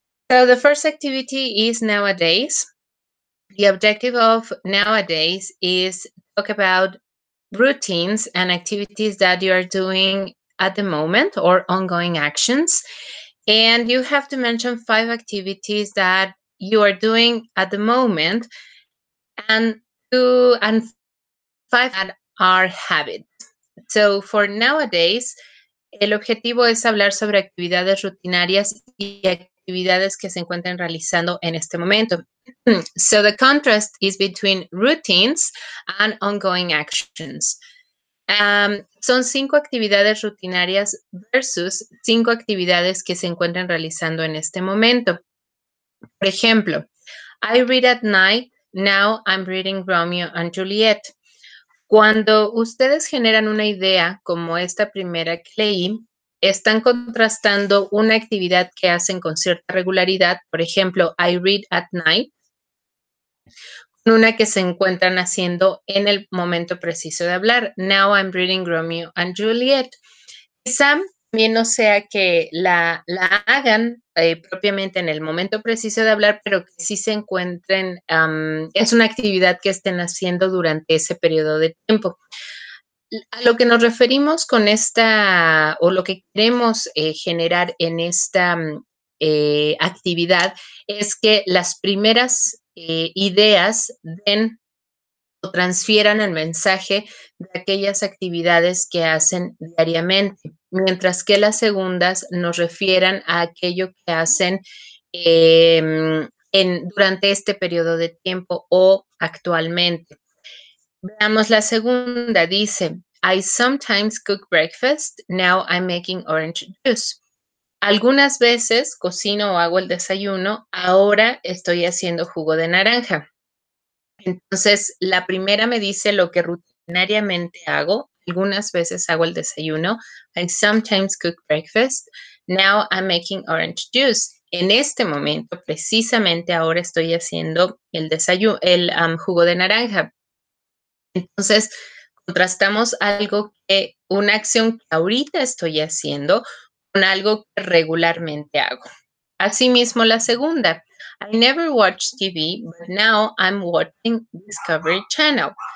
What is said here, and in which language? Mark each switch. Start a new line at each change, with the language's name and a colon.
English: So the first activity is nowadays. The objective of nowadays is talk about routines and activities that you are doing at the moment or ongoing actions. And you have to mention 5 activities that you are doing at the moment and 5 that are habits. So for nowadays,
Spanish: el objetivo es hablar sobre actividades rutinarias y actividades que se encuentran realizando en este momento.
English: So the contrast is between routines and ongoing actions.
Spanish: Son 5 actividades rutinarias versus 5 actividades que se encuentran realizando en este momento. Por ejemplo,
English: I read at night, now I'm reading Romeo and Juliet.
Spanish: Cuando ustedes generan una idea como esta primera que leí, están contrastando una actividad que hacen con cierta regularidad, por ejemplo,
English: I read at night,
Spanish: con una que se encuentran haciendo en el momento preciso de hablar.
English: Now I'm reading Romeo and Juliet.
Spanish: Quizá también no sea que la hagan propiamente en el momento preciso de hablar, pero que sí se encuentren, es una actividad que estén haciendo durante ese periodo de tiempo. A lo que nos referimos con esta, o lo que queremos generar en esta actividad, es que las primeras ideas den o transfieran el mensaje de aquellas actividades que hacen diariamente, mientras que las segundas nos refieran a aquello que hacen durante este periodo de tiempo o actualmente. Veamos la segunda, dice,
English: I sometimes cook breakfast, now I'm making orange juice.
Spanish: Algunas veces cocino o hago el desayuno, ahora estoy haciendo jugo de naranja. Entonces, la primera me dice lo que rutinariamente hago. Algunas veces hago el desayuno.
English: I sometimes cook breakfast. Now I'm making orange juice.
Spanish: En este momento, precisamente ahora estoy haciendo el desayuno, el jugo de naranja. Entonces, contrastamos una acción que ahorita estoy haciendo con algo que regularmente hago. Asimismo, la segunda,
English: I never watch TV, but now I'm watching Discovery Channel.